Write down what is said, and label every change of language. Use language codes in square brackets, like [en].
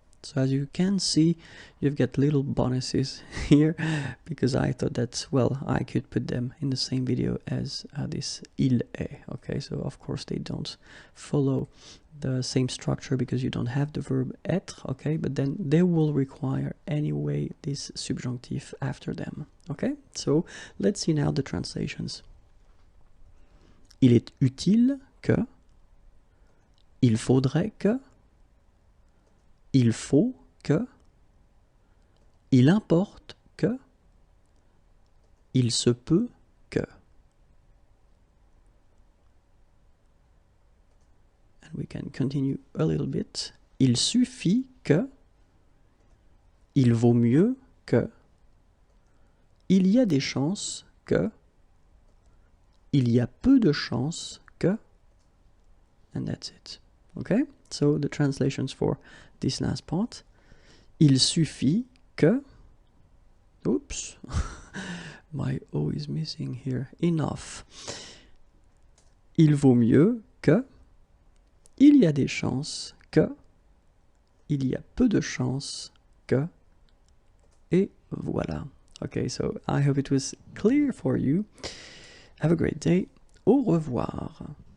[en] So as you can see, you've got little bonuses here, because I thought that, well, I could put them in the same video as this il est, okay? So of course they don't follow the same structure because you don't have the verb être, okay? But then they will require anyway this subjunctif after them, okay? So let's see now the translations. [fr] Il est utile que, il faudrait que, il faut que, il importe que, il se peut que. [en] And we can continue a little bit. [fr] Il suffit que, il vaut mieux que, il y a des chances que, il y a peu de chances que, [en] and that's it. Okay? So the translations for this last part. [fr] Il suffit que, [en] oops, my O is missing here, enough. [fr] Il vaut mieux que, il y a des chances que, il y a peu de chances que, et voilà. [en] Okay, so I hope it was clear for you. Have a great day. [fr] Au revoir.